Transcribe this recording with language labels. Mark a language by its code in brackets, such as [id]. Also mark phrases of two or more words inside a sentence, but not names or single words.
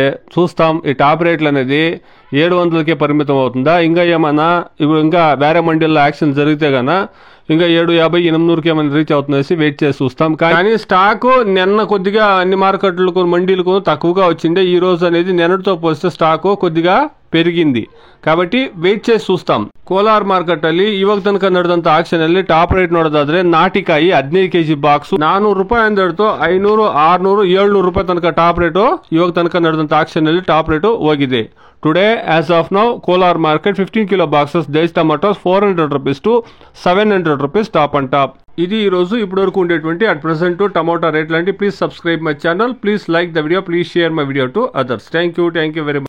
[te] చూస్తాం ఈ [en] top rates [te] అనేది 700కే పరిమితం అవుతుందా, ఇంకా ఏమన్నా ఇప్పుడు ఇంకా వేరే మండీల్లో యాక్షన్ జరిగితే గాన ఇంకా 750, 800కి ఏమైనా రీచ్ అవుతుందనేసి వెయిట్ చేసి చూస్తాం. కానీ స్టాక్ నిన్న కొద్దిగా అన్ని మార్కెట్లకు మండీలకు తక్కువగా వచ్చింది. ఈ రోజు అనేది నిన్నటితో పోలిస్తే స్టాక్ కొద్దిగా పెరిగింది కాబట్టి వెయిಟ್ చేసి చూస్తాಂ. [kn] ಕೋಲಾರ್ ಮಾರ್ಕೆಟ್ ಅಲ್ಲಿ ಇವಾಗ ತನಕ ನಡೆದಂತ ಆಕ್ಷನ್ ಅಲ್ಲಿ [en] top rate [kn] ನೋಡೋದಾದ್ರೆ ನಾಟಿಕಾಯಿ 15 [en] kg box [kn] 400 ರೂಪಾಯಿ ಅಂತ ಹಿಡಿದು 500, 600, 700 ರೂಪಾಯಿ ತನಕ [en] top rate [kn] ಇವಾಗ ತನಕ ನಡೆದಂತ ಆಕ್ಷನ್ ಅಲ್ಲಿ [en] top rate [kn] ಹೋಗಿದೆ. [en] today as of now Kolar market 15 kilo boxes desh tomatoes 400 rupees to 700 rupees top and top. [te] ఇది ఈ రోజు ఇప్పటి వరకు ఉండేటువంటి [en] at present [te] టమాటా రేట్లు అండి. [en] please subscribe my channel, please like the video, please share my video to others. thank you very much.